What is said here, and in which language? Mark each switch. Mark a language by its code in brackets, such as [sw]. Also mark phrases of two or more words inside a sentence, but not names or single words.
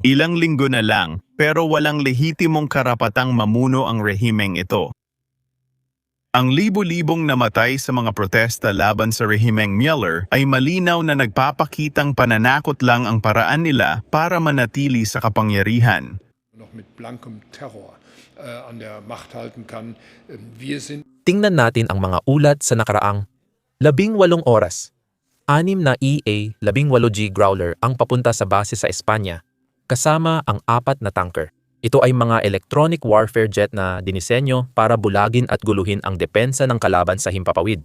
[tl] Ilang linggo na lang, pero walang lehitimong karapatang mamuno ang rehimeng ito. Ang libo-libong namatay sa mga protesta laban sa rehimeng Mueller ay malinaw na nagpapakitang pananakot lang ang paraan nila para manatili sa kapangyarihan. [de] Noch mit blankem Terror an der Macht halten kann. Wir sind [tl] Tingnan natin ang mga ulat sa nakaraang 18 oras. 6 na EA-18G Growler ang papunta sa base sa Espanya, kasama ang 4 na tanker. Ito ay mga [en] electronic warfare jet [tl] na dinisenyo para bulagin at guluhin ang depensa ng kalaban sa himpapawid.